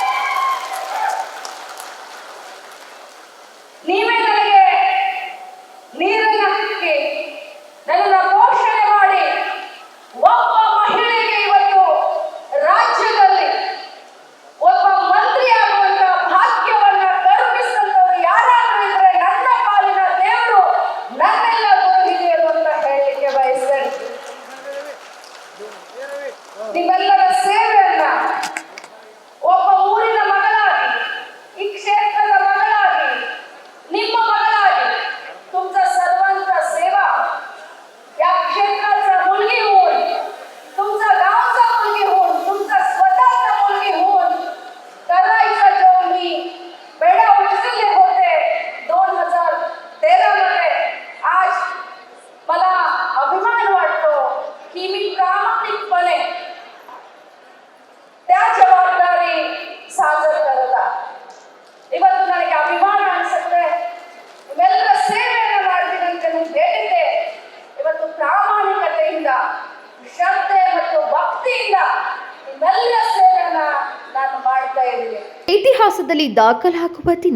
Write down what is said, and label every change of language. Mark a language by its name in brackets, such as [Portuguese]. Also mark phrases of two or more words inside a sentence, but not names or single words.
[Kannada] ನೀವೇ ನನಗೆ ನೀರನ್ನು ಹಾಕಿ ನನ್ನನ್ನು ಪೋಷಣೆ ಮಾಡಿ ಒಬ್ಬ ಮಹಿಳೆಗೆ ಇವತ್ತು ರಾಜ್ಯದಲ್ಲಿ ಒಬ್ಬ ಮಂತ್ರಿ ಆಗುವಂತ ಭಾಗ್ಯವನ್ನ ಕರುಣಿಸಿದಂಥವ್ರು ಯಾರಾದ್ರೂ ಇದ್ರೆ ನನ್ನ ಪಾಲಿನ ದೇವರು ನನ್ನೆಲ್ಲ ಗುರು ಹಿರಿಯರು ಅಂತ ಹೇಳಲಿಕ್ಕೆ ಬಯಸ್ತೇನೆ. ನಿಮ್ಮೆಲ್ಲರ ಸೇವೆಯನ್ನ ಒಬ್ಬ ಊರಿನ ಮಗಳಾಗಿ, ಈ ಕ್ಷೇತ್ರದ ಮಗಳಾಗಿ, ನಿಮ್ಮ मगलागी तुमचा [Marathi] सर्वांचा सेवा या क्षेत्राचा मुलगी होऊन, तुमचा गावचा मुलगी होऊन, तुमचा स्वतःचा मुलगी होऊन करायचा जो मी बेडा उचलले होते 2013 मध्ये, आज मला अभिमान वाटतो की मी प्रामाणिकपणे त्या जबाबदारी सादर करत आहे. [Kannada] ಇವತ್ತು ನನಗೆ ಅಭಿಮಾನ ಅನಿಸುತ್ತೆ. ಇವೆಲ್ಲ ಸೇವೆಯನ್ನು ಮಾಡ್ತೀನಿ ಅಂತ ನಿಮ್ಗೆ ಹೇಳಿದ್ದೆ. ಇವತ್ತು ಪ್ರಾಮಾಣಿಕತೆಯಿಂದ, ಶ್ರದ್ಧೆ ಮತ್ತು ಭಕ್ತಿಯಿಂದ ಇವೆಲ್ಲ ಸೇವೆಯನ್ನ ನಾನು ಮಾಡ್ತಾ ಇದ್ದೀನಿ. ಇತಿಹಾಸದಲ್ಲಿ ದಾಖಲಾಗುವ ದಿನ.